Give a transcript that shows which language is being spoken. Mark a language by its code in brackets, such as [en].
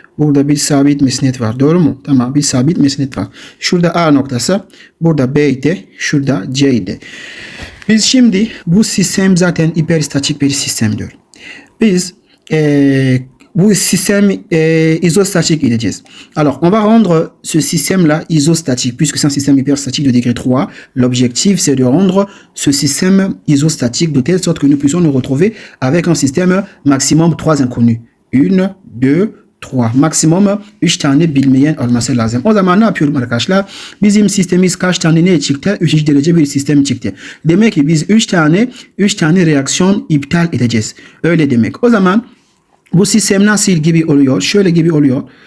[tr] Burada bir sabit mesnet var. Doğru mu? Tamam. Bir sabit mesnet var. Şurada A noktası. Burada B idi. Şurada C idi. Biz şimdi bu sistem zaten hiperstatik bir sistem diyor. Biz bu [fr] système isostatique [tr] edeceğiz. [fr] Alors, on va rendre ce système-là isostatique, puisque c'est un système hyperstatique de degré 3. L'objectif, c'est de rendre ce système isostatique de telle sorte que nous puissions nous retrouver avec un système maximum 3 inconnus. 1, 2, 3. [tr] Maximum 3 tane bilmeyen olması lazım. O zaman ne yapıyorum arkadaşlar? Bizim sistemimiz kaç tane ne çıktı? 3. derece bir sistem çıktı. Demek ki biz 3 tane reaksiyon iptal edeceğiz. Öyle demek. O zaman bu sistem nasıl gibi oluyor? Şöyle gibi oluyor.